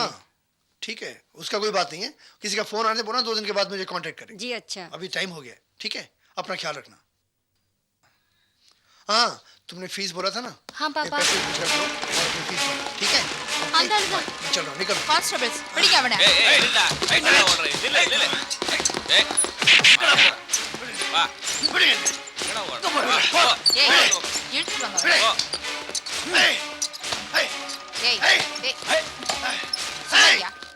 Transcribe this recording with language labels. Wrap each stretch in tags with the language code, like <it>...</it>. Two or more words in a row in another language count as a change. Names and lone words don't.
<hi>हाँ ठीक है, उसका कोई बात नहीं है। किसी का फोन आने बोला 2 दिन के बाद मुझे कांटेक्ट करें। जी अच्छा। अभी टाइम हो गया, ठीक है, अपना ख्याल रखना। हाँ, तुमने फीस बोला था ना? हाँ पापा। पैसे कुछ रखो और अपनी फीस भरो, ठीक है? अंदर मैं चल रहा हूँ, निकल।</hi> <ta>கான்ஸ்டபிள்ஸ் பிடிங்க அவனை. ஏய் நில்லா. நில்லா ஓடுறே. நில்லு. ஏய். வா. என்னடா ஓடுற? ஏய், இழுத்து வாங்க அவனை. ஏய், டேய். சரியா?</ta>